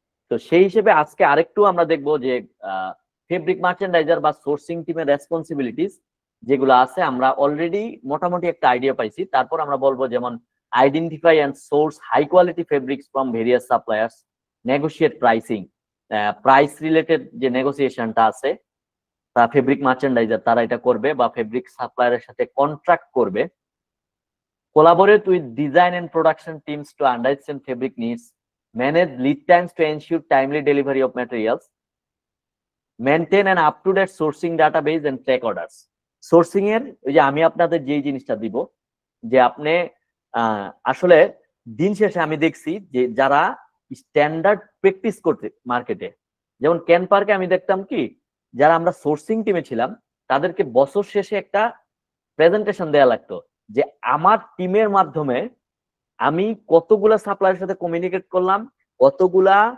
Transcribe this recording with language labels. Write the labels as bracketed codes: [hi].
[bn] তো সেই হিসেবে আজকে আরেকটু আমরা দেখব যে ফেব্রিক মার্চেন্ডাইজার বা সোর্সিং টিমের রেসপন্সিবিলিটিস যেগুলো আছে, আমরা অলরেডি মোটামুটি একটা আইডিয়া পাইছি। তারপর আমরা বলবো যেমন [en] identify and source high quality fabrics from various suppliers, [bn] negotiate pricing, price related যে নেগোসিয়েশনটা আছে তা ফেব্রিক মার্চেন্ডাইজার তারা এটা করবে বা ফেব্রিক সাপ্লায়ারের সাথে কন্ট্রাক্ট করবে। [en] Collaborate with design and production teams to understand fabric needs, manage lead times to ensure timely delivery of materials, maintain an up-to-date sourcing database and track orders. [bn] Sourcing এর ওই যে আমি আপনাদের যেই জিনিসটা দিব যে আপনি আসলে দিন শেষে আমি দেখছি যে যারা স্ট্যান্ডার্ড প্র্যাকটিস করতে মার্কেটে, যেমন ক্যান পার্কে আমি দেখতাম কি যারা আমরা সোর্সিং টিমে ছিলাম তাদেরকে বছর শেষে একটা প্রেজেন্টেশন দেয়া লাগতো যে আমার টিমের মাধ্যমে আমি কতগুলা সাপ্লায়ারের সাথে কমিউনিকেট করলাম, কতগুলা